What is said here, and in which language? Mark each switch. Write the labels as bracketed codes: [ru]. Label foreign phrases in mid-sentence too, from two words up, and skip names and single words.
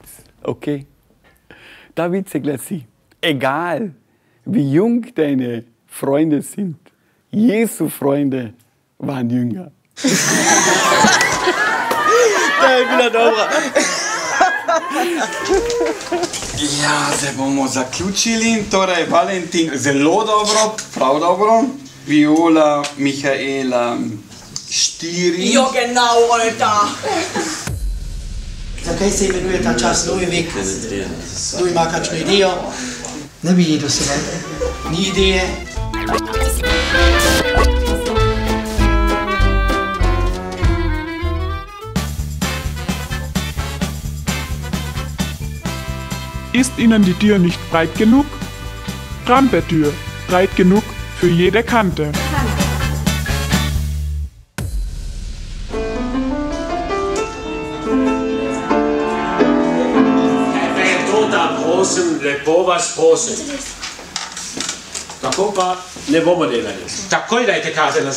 [sl] Okay? Ta vic se glasi: [de] Egal, wie jung deine Freunde sind, Jesu Freunde waren jünger. [sl] To je bila dobra. Ja, zdaj bomo zaključili. Torej, Valentin, zelo dobro, prav dobro. Viola, Michaela, 4. [de] Ja, genau, Alter. [sl] Zakaj se imenuje ta čas novi vek? Kdo ima kakšno idejo? Ne bi jedel se ne. Ni ideje. [de] Ist Ihnen die Tür nicht breit genug? Trampeltür, breit genug für jede Kante. [sl] Prosim, lepo vas prosim. Tako pa ne bomo delali. Takoj dajte karte nazaj.